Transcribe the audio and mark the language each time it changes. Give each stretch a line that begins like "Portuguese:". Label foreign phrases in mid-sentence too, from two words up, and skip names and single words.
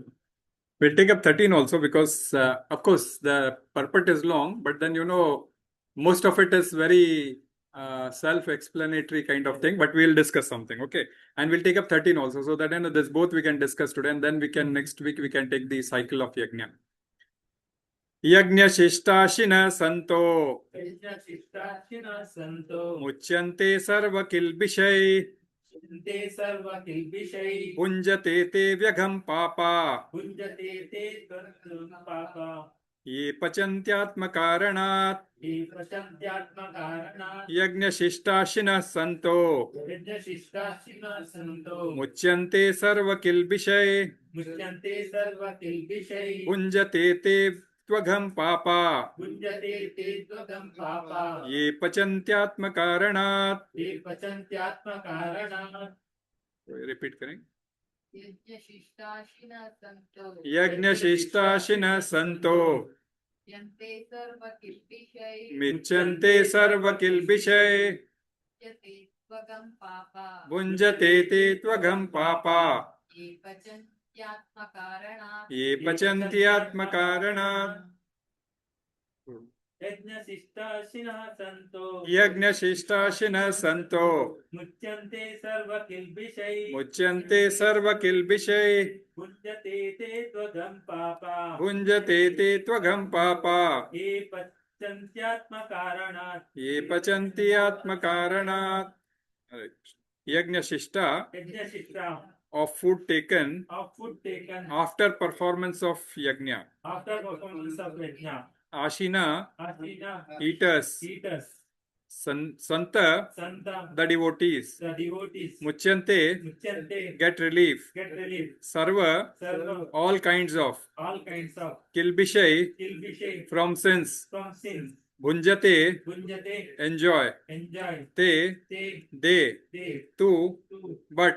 English: We'll take up 13 also because, of course, the purport is long, but then, most of it is very self-explanatory kind of thing, but we'll discuss something, okay? And we'll take up 13 also, so that, this both we can discuss today, and then next week, we can take the cycle of yajna.
Sanskrit: Yajña-śiṣṭāśinaḥ santo. Yajña-śiṣṭāśinaḥ santo. Mucyante sarva-kilbiṣaiḥ. Sarva-kilbiṣaiḥ. bhuñjate te aghaṁ pāpā. Bhuñjate te pāpā. Ye ātma-kāraṇāt. yajña-śiṣṭāśinaḥ santo. Yajña-śiṣṭāśinaḥ santo. mucyante sarva-kilbiṣaiḥ. bhuñjate te aghaṁ pāpā. ye ātma-kāraṇāt.
Hindi: Repeat करें.
Sanskrit: yajña-śiṣṭāśinaḥ santo. yajña-śiṣṭāśinaḥ santo. mucyante sarva-kilbiṣaiḥ. mucyante sarva-kilbiṣaiḥ. bhuñjate te aghaṁ pāpā. ye ātma-kāraṇāt. Yajña-śiṣṭāśinaḥ santo. yajña-śiṣṭāśinaḥ santo. Mucyante sarva-kilbiṣaiḥ. mucyante sarva-kilbiṣaiḥ. bhuñjate te aghaṁ pāpā. bhuñjate te aghaṁ pāpā. ye ātma-kāraṇāt. ye ātma-kāraṇāt. Yajña-śiṣṭā, Yajña-śiṣṭā,
English: of food taken of food taken after performance of yajna. after performance of yajna.
Sanskrit: Ashina, Ashina,
English: eaters. Santa, the devotees. Mucyante, get relief. Sarva, all kinds of. Kilbiṣaiḥ, from sins. Bhuñjate, enjoy. Te, they, too, but.